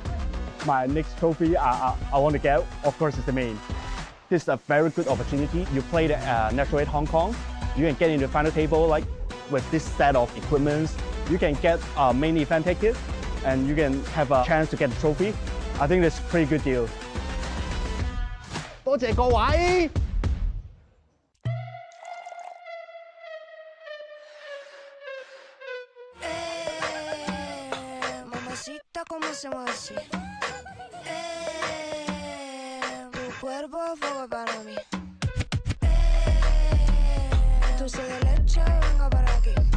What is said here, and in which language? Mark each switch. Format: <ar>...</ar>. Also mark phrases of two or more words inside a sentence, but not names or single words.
<en>My next trophy I want to get, of course, is the main. This is a very good opportunity. You play the Natural 8 Hong Kong, you can get into the final table like with this set of equipments. You can get a main event ticket, and you can have a chance to get the trophy. I think that's a pretty good deal.</en> <yue>多謝各位。</yue> <es>Mamacita, ¿cómo se llama así? Tu cuerpo fuego para mí. Dulce de leche, venga para aquí.</es>